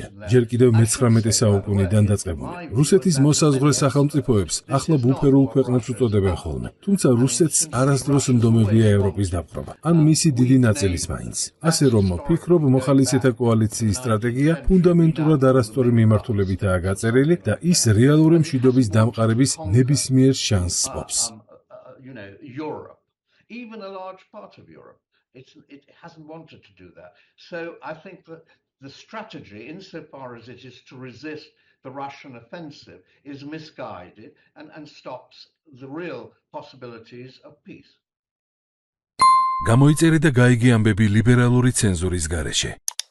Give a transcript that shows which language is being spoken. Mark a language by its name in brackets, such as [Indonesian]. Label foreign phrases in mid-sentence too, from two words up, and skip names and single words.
[Georgian] ჯერ კიდევ მე-19 საუკუნიდან დაწყებული. რუსეთის მოსაზღვრე სახელმწიფოებს ახლა ბუფერულ ქვეყნებს უწოდებენ ხოლმე. თუმცა რუსეთს არასდროს ნდომებია ევროპის დაპყრობა, ან მისი დიდი ნაწილის მაინც. ასე რომ ვფიქრობ, მოხალისეთა კოალიციის სტრატეგია ფუნდამენტურად არასწორი მიმართულებითაა გაწერილი და ის რეალური მშვიდობის დამყარების ნებისმიერ შანსს პოვს. [English] Even a large part of Europe, it hasn't wanted to do that. So I think that the strategy, insofar as it is to resist the Russian offensive, is misguided and stops the real possibilities of peace. [Georgian] გამოიწერე და გაიგე ამბები ლიბერალური ცენზურის გარეშე.